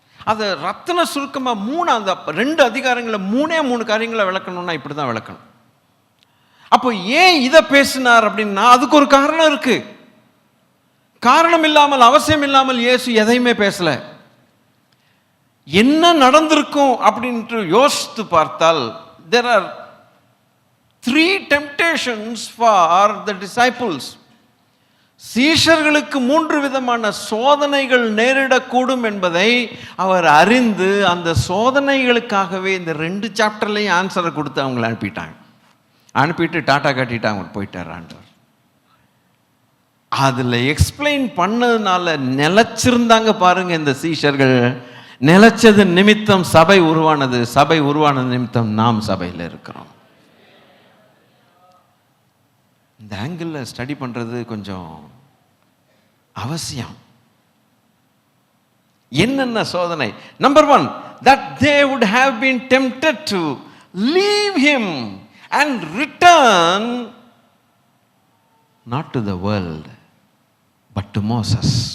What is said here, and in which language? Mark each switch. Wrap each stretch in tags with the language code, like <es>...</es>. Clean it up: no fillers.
<ta>அதை ரத்தின சுருக்கமா 3, அந்த 2 அதிகாரங்களை 3 காரியங்களை விளக்கணும்னா இப்படிதான் விளக்கணும். அப்போ ஏன் இதை பேசினார் அப்படின்னா அதுக்கு ஒரு காரணம் இருக்கு. காரணம் இல்லாமல், அவசியம் இல்லாமல் இயேசு எதையுமே பேசல. என்ன நடந்திருக்கும் அப்படின்ட்டு யோசித்து பார்த்தால்</ta> <en>there are 3 temptations for the disciples.</en> <ta>சீஷர்களுக்கு 3 விதமான சோதனைகள் நேரிடக்கூடும் என்பதை அவர் அறிந்து அந்த சோதனைகளுக்காகவே இந்த 2 சாப்டர்லையும் ஆன்சரை கொடுத்து அவங்களை அனுப்பிட்டு டாட்டா காட்டிட்டாங்க, போயிட்டார் ஆண்டவர். அதில் எக்ஸ்பிளைன் பண்ணதுனால நிலைச்சிருந்தாங்க பாருங்க இந்த சீஷர்கள். நிலைச்சது நிமித்தம் சபை உருவானது, சபை உருவானது நிமித்தம் நாம் சபையில் இருக்கிறோம். இந்த ஆங்கிள் ஸ்டடி பண்றது கொஞ்சம் அவசியம். என்னென்ன சோதனை?</ta> <en>Number 1, that they would have been tempted to leave him and return not to the world but to Moses.</en>